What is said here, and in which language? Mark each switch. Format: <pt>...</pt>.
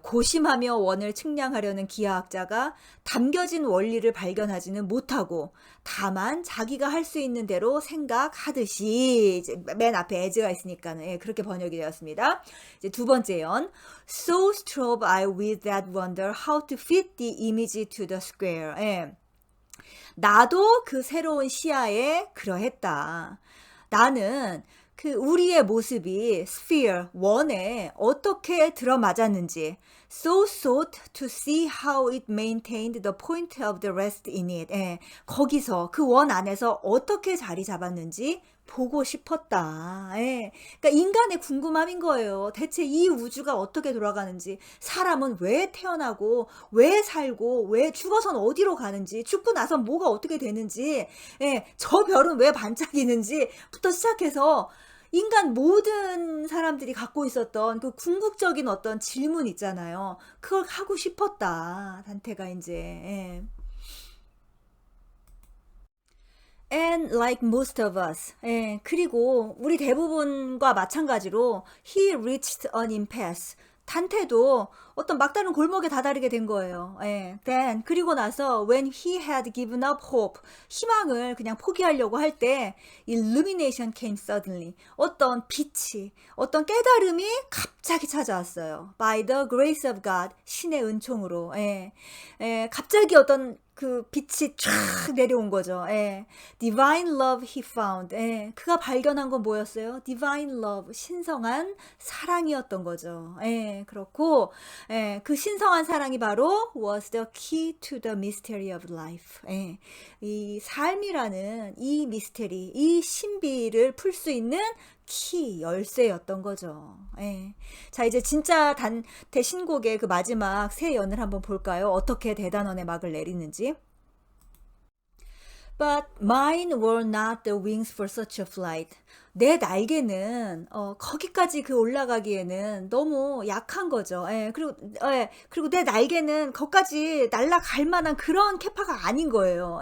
<ko>고심하며 원을 측량하려는 기하학자가 담겨진 원리를 발견하지는 못하고 다만 자기가 할 수 있는 대로 생각하듯이 이제 맨 앞에 as가 있으니까는 예, 그렇게 번역이 되었습니다.</ko> <en>이제 두 번째 연 So strove I with that wonder how to fit the image to the square.</en> <ko>예. 나도 그 새로운 시야에 그러했다. 나는 그 우리의 모습이</ko> <en>sphere,</en> <ko>원에 어떻게 들어맞았는지</ko> <en>so sought to see how it maintained the point of the rest in it.</en> <ko>예, 거기서 그 원 안에서 어떻게 자리 잡았는지 보고 싶었다. 예. 그러니까 인간의 궁금함인 거예요. 대체 이 우주가 어떻게 돌아가는지, 사람은 왜 태어나고, 왜 살고, 왜 죽어선 어디로 가는지, 죽고 나서 뭐가 어떻게 되는지, 예. 저 별은 왜 반짝이는지부터 시작해서 인간 모든 사람들이 갖고 있었던 그 궁극적인 어떤 질문 있잖아요. 그걸 하고 싶었다. 단테가 이제. 예.</ko> <en>And like most of us.</en> <ko>예, 그리고 우리 대부분과 마찬가지로</ko> <en>he reached an impasse.</en> <ko>단테도 어떤 막다른 골목에 다다르게 된 거예요. 예.</ko> <en>Then</en> <ko>그리고 나서</ko> <en>when he had given up hope,</en> <ko>희망을 그냥 포기하려고 할 때</ko> <en>illumination came suddenly.</en> <ko>어떤 빛이, 어떤 깨달음이 갑자기 찾아왔어요.</ko> <en>By the grace of God,</en> <ko>신의 은총으로. 예. 예, 갑자기 어떤 그 빛이 쫙 내려온 거죠.</ko> <en>예. Divine love he found. 예.</en> <ko>그가 발견한 건 뭐였어요? Divine love, 신성한 사랑이었던 거죠. 예. 그렇고 예. 그 신성한 사랑이 바로</ko> <en>was the key to the mystery of life.</en> <ko>예. 이 삶이라는 이 미스테리, 이 신비를 풀 수 있는 키, 열쇠였던 거죠. 예. 자, 이제 진짜 단테 신곡의 그 마지막 세 연을 한번 볼까요? 어떻게 대단원의 막을 내리는지.</ko> <en>But mine were not the wings for such a flight.</en> <ko>내 날개는 거기까지 그 올라가기에는 너무 약한 거죠. 예, 그리고 내 날개는 거기까지 날아갈 만한 그런 캐파가 아닌 거예요.</ko>